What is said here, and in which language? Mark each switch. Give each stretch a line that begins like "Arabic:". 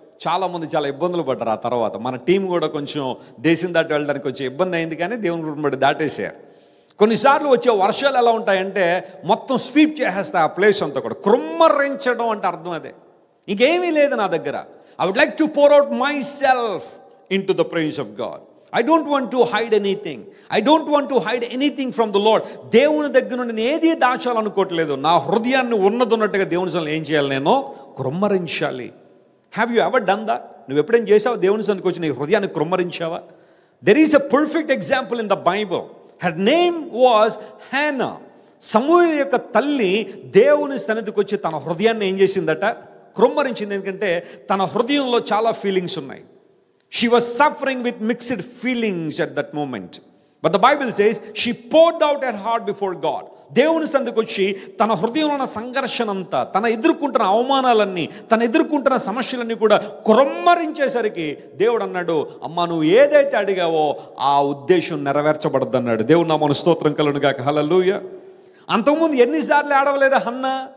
Telugu: చాలామంది చాలా ఇబ్బందులు పడ్డారు. ఆ తర్వాత మన టీం కూడా కొంచెం దేశం దాటి వెళ్ళడానికి కొంచెం ఇబ్బంది అయింది, కానీ దేవుని కృపను బట్టి దాటేసారు. కొన్నిసార్లు వచ్చే వర్షాలు ఎలా ఉంటాయంటే మొత్తం స్వీప్ చేసేస్తాయి ఆ ప్లేస్ అంతా కూడా. కృమ్మరించడం అంటే అర్థం అదే, ఇంకేమీ లేదు నా దగ్గర.
English: I would like to pour out myself into the presence of God. I don't want to hide anything. I don't want to hide anything from the Lord.
Telugu: దేవుని దగ్గర నుండి నేను ఏది దాచాలనుకోవట్లేదు. నా హృదయాన్ని ఉన్నట్టుగా దేవుని సన్నిధిలో ఏం చేయాలి, నేను కృమ్మరించాలి.
English: Have you ever done that?
Telugu: నువ్వు ఎప్పుడైనా చేసావా? దేవుని సన్నిధికి వచ్చి నీ హృదయాన్ని కృమ్మరించావా?
English: There is a perfect example in the Bible. Her name was Hannah.
Telugu: సమూయేలు యొక్క తల్లి దేవుని సన్నిధికి వచ్చి తన హృదయాన్ని ఏం చేసిందట, కృమ్మరించింది. ఎందుకంటే తన హృదయంలో చాలా ఫీలింగ్స్ ఉన్నాయి.
English: She was suffering with mixed feelings at that moment. But the Bible says she poured out her heart before God.
Telugu: దేవుని సన్నిధికి వచ్చి తన హృదయంలో ఉన్న సంఘర్షణ అంతా, తన ఎదుర్కొంటున్న అవమానాలన్నీ, తన ఎదుర్కొంటున్న సమస్యలన్నీ కూడా కృమ్మరించేసరికి దేవుడు అన్నాడు, అమ్మా నువ్వు ఏదైతే అడిగావో ఆ ఉద్దేశం నెరవేర్చబడద్దు అన్నాడు. దేవుడు నామమున స్తోత్రం కలుగును గాక. హల్లెలూయా. అంతకుముందు ఎన్నిసార్లు ఏడవలేదా హన్నా?